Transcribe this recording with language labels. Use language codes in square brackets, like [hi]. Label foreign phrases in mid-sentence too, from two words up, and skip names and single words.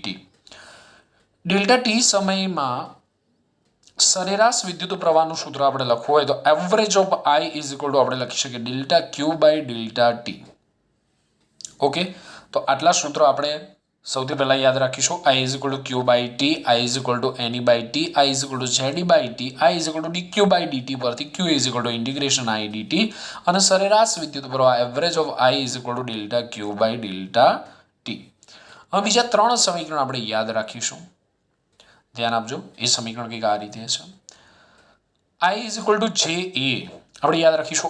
[gu] ડેલ્ટા ટી સમયમાં સરેરાશ વિદ્યુત પ્રવાહનું સૂત્ર આપણે લખવું હોય તો [en] average of I [gu] = આપણે લખી શકીએ ડેલ્ટા Q/ડેલ્ટા ટી. ઓકે, તો આટલા સૂત્રો આપણે સૌથી પહેલાં યાદ રાખીશું. I = Q/T, I = Ne/T, I = Ze/T, I = dQ/dt પરથી Q = I dt અને સરેરાશ વિદ્યુત પ્રવાહ [en] average of I [gu] = ડેલ્ટા Q/ડેલ્ટા ટી. હવે બીજા ત્રણ સમીકરણ આપણે યાદ રાખીશું. ધ્યાન આપજો, એ સમીકરણ કંઈક આ રીતે છે. I = Ja આપણે યાદ રાખીશું.